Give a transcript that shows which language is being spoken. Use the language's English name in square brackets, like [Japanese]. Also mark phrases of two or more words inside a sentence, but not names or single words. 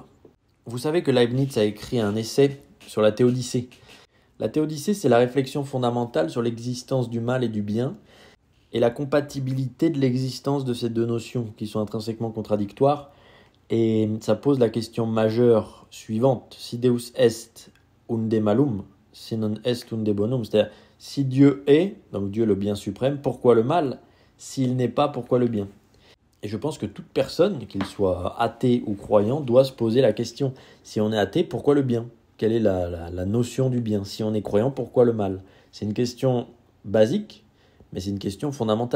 [French] Vous savez que Leibniz a écrit un essai sur la théodicée. La théodicée, c'est la réflexion fondamentale sur l'existence du mal et du bien et la compatibilité de l'existence de ces deux notions qui sont intrinsèquement contradictoires. Et ça pose la question majeure suivante. [Latin] Si Deus est unde malum, si non est unde bonum. [French] C'est-à-dire, si Dieu est, donc Dieu le bien suprême, pourquoi le mal? S'il n'est pas, pourquoi le bien? Et je pense que toute personne, qu'il soit athée ou croyant, doit se poser la question. Si on est athée, pourquoi le bien? Quelle est la notion du bien? Si on est croyant, pourquoi le mal? C'est une question basique, mais c'est une question fondamentale.